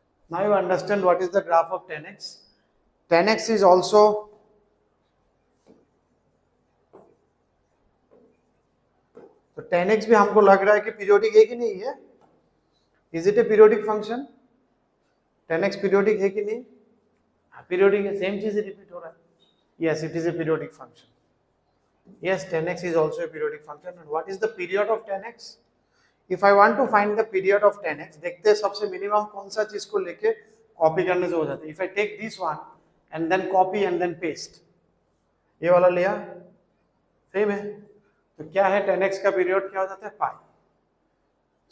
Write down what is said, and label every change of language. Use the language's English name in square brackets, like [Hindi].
[English] Now you understand what is the graph of 10x. 10x is also [Hindi] तो 10x भी हमको लग रहा है कि पीरियोडिक है कि नहीं है? [English] Is it a periodic function? [Hindi] 10x periodic है कि नहीं? पीरियोडिक है, सेम चीज रिपीट हो रहा है। [English] Yes, it is a periodic function. Yes, 10x is also a periodic function. And what is the period of 10x? If I want to find the period of 10x, [Hindi] देखते हैं सबसे minimum कौन सा चीज को लेके कॉपी करने से हो जाता है। [English] If I take this one and then copy and then paste, [Hindi] ये वाला लिया, सेम है, तो क्या है 10x का पीरियड क्या हो जाता है? पाई।